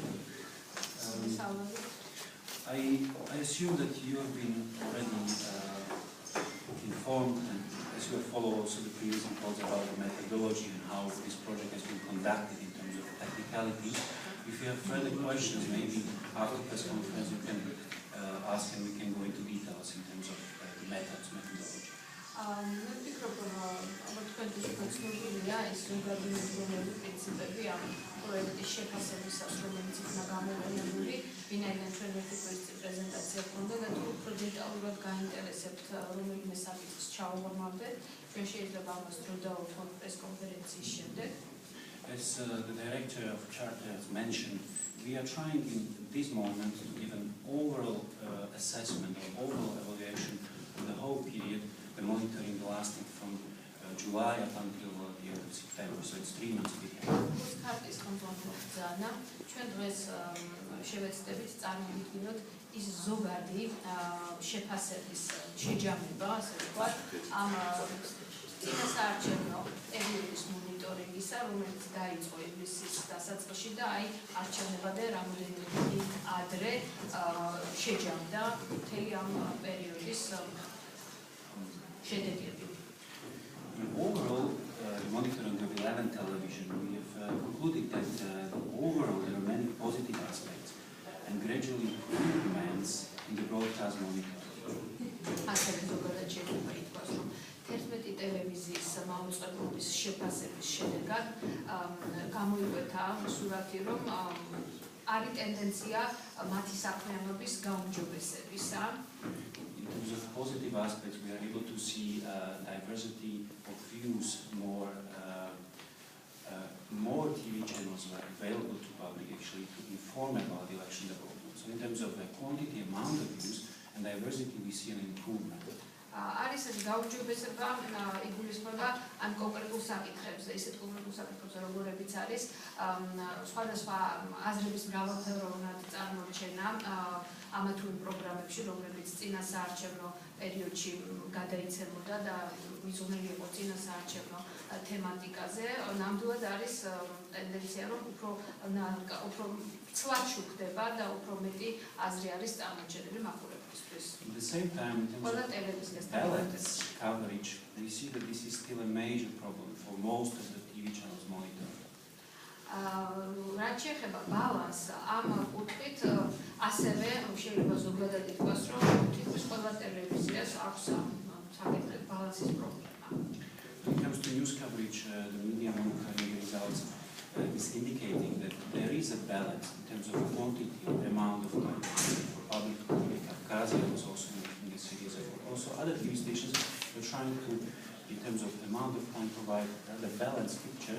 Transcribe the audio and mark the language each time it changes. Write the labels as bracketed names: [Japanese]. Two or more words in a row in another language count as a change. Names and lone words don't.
[English] I assume that you have been already informed, and as you have followed also the previous reports about the methodology and how this project has been conducted in terms of technicalities. If you have further questions, maybe after the press conference you can ask and we can go into details in terms of the methodology. [Georgian] მე ვფიქრობ, ალბათ თქვენ ცნობილია ის ზოგადი მეცნიერული პრინციპები ამ პროექტის შეფასებისას, რომელიც იქნა გამოყენებული, ვინაიდან ჩვენ ერთი პრეზენტაცია გქონდა და თუ უფრო დეტალურად გაინტერესებთ რომელიმე საკითხს ჩავუღრმავდეთ, ჩვენ შეიძლება ამას დრო დავუთმოთ პრეს კონფერენციის შემდეგ. [English] As the director of Charter has mentioned, we are trying in this moment to give an overall assessment or overall evaluation of the whole period, the monitoring lasting from July up until the end of September, so it's 3 months period. [Georgian] Kartis კონტროლობძანა, ჩვენ დღეს შევეცდებით წარმოვიდგინოთ ის ზოგადი შეფასების შეჯამება, ასე ვთქვათ, ამ წინასაარჩევნო პერიოდის მონიტორინგისა, რომელიც დაიწყო ივლისის დასაწყისში და აი არჩევნებამდე რამოდენიმე ადრე შეჯამდა მთელი ამ პერიოდის შედეგები. [English] Overall, monitoring of 11 television, we have concluded that overall there are many positive aspects and gradually improvements in the broadcast monitoring. [Georgian] ასევე ზოგადად შეიძლება ითქვას, რომ 11 ტელევიზიის მაუწყებლობის შეფასების შედეგად გამოიკვეთა სურათი, რომ არის ტენდენცია მათი საქმიანობის გაუმჯობესებისა. [English] In terms of positive aspects, we are able to see diversity of views, more TV channels were available to public actually to inform about the election development. So in terms of the quantity, amount of views and diversity, we see an improvement. [Georgian] არის ეს გაუმჯობესება იგულისხმება ამ კონკრეტულ საკითხებზე, ისეთ კონკრეტულ საკითხებზე, როგორებიც არის სხვადასხვა აზრების მრავალფეროვნად წარმოჩენა ამა თუ იმ პროგრამებში, რომლებიც წინასაარჩევნო პერიოდში გადაიცემოდა და მიზნული იყო წინასაარჩევნო თემატიკაზე. ნამდვილად არის ტენდენცია, რომ უფრო ცლად შუქდება და უფრო მეტი აზრი არის წარმოჩენილი მაყურებლისთვის. [English] At the same time, in terms of balance coverage, we see that this is still a major problem for most of the TV channels monitored. [Georgian] რაც შეეხება ბალანსს, ამ კუთხით ასევე შეიძლება ზოგადად ითქვას, რომ თითქმის ყველა ტელევიზიას აქვს საკითხი ბალანსის პრობლემა. [English] When it comes to news coverage, the media monitoring results is indicating that there is a balance in terms of quantity, amount of time for public to communicate. Kazia was also making this series of also other TV stations are trying to, in terms of amount of time, provide a balanced picture.